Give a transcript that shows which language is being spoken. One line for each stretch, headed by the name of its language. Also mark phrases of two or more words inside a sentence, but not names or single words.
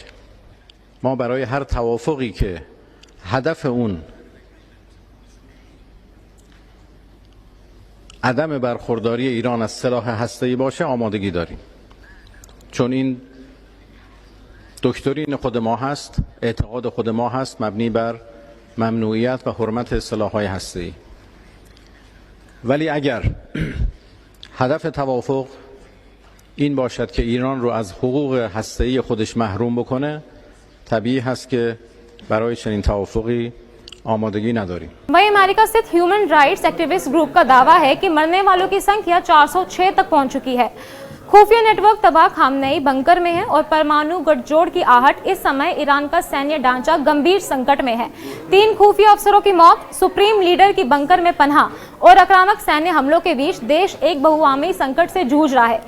Persian: ما برای هر توافقی که هدف اون عدم برخورداری ایران از سلاح هسته‌ای باشه آمادگی داریم، چون این دکترین خود ما هست، اعتقاد خود ما هست، مبنی بر ممنوعیت و حرمت سلاح‌های هسته‌ای. ولی اگر هدف توافق این باشد که ایران رو از حقوق هسته‌ای خودش محروم بکنه، طبیعی هست که برای چنین توافقی آمادگی نداریم.
Hindi: वहीं अमेरिका स्थित
English: human rights activist group
Hindi: का दावा है कि मरने वालों की संख्या 406 तक पहुंच चुकी है। खुफिया नेटवर्क तबाह खामनेई बंकर में है और परमाणु गठजोड़ की आहट इस समय ईरान का सैन्य ढांचा गंभीर संकट में है। 3 खुफिया अफसरों की मौत, सुप्रीम लीडर की बंकर में पनाह और आक्रामक सैन्य हमलों के बीच देश एक बहुआमी संकट से जूझ रहा है।